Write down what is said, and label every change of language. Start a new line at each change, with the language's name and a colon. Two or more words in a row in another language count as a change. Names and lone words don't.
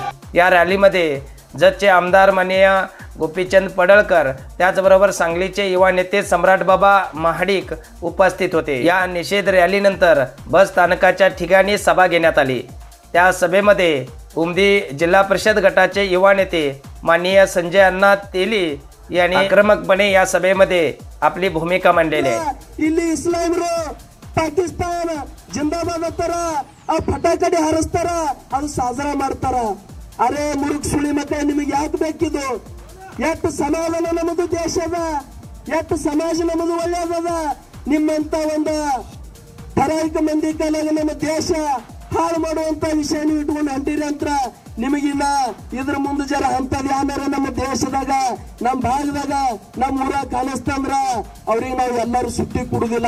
Marathi: या रॅलीमध्ये जतचे आमदार माननीय गोपीचंद पडळकर त्याचबरोबर सांगलीचे युवा नेते सम्राट बाबा महाडिक उपस्थित होते। या निषेध रॅलीनंतर बस स्थानकाच्या ठिकाणी सभा घेण्यात आली। त्या सभेमध्ये उमदी जिल्हा परिषद गटाचे युवा नेते माननीय संजय अण्णा तेली यांनी आक्रमकपणे या सभेमध्ये आपली भूमिका मांडलेली आहे।
Kannada: ಇಲ್ಲಿ ಇಸ್ಲಾಮರು ಪಾಕಿಸ್ತಾನ ಜಿಂದಾಬಾದ್ ಅಂತಾರ, ಆ ಫಟಾಕಡಿ ಹಾರಿಸ್ತಾರ, ಅದು ಸಾಜರಾ ಮಾಡ್ತಾರ। ಅರೆ ಮುರುಕ್ ಸುಳಿ ಮಕ್ಕಳ ನಿಮಗೆ ಯಾಕೆ ಬೇಕಿದು? ಎಷ್ಟು ಸಮಾಧಾನ ನಮ್ಮದು ದೇಶದ, ಎಷ್ಟು ಸಮಾಜ ನಮ್ಮದು ಒಳ್ಳೆಯದ। ನಿಮ್ಮಂತ ಒಂದು ಠರಾಯಿಕ ಮಂದಿ ಕಾಲಾಗ ನಮ್ಮ ದೇಶ ಹಾಳು ಮಾಡುವಂತ ವಿಷಯ ನೀವು ಇಟ್ಕೊಂಡು ಹೊಂಟಿರಿ ಅಂತ ನಿಮಗಿನ್ನ ಇದ್ರ ಮುಂದೆ ಜರ ಅಂತದ್ ಯಾರು ನಮ್ಮ ದೇಶದಾಗ ನಮ್ಮ ಭಾಗದಾಗ ನಮ್ಮ ಊರಾಗ ಕಾಣಿಸ್ತಂದ್ರ ಅವ್ರಿಗೆ ನಾವು ಎಲ್ಲರೂ ಸುಟ್ಟಿ ಕೊಡುದಿಲ್ಲ।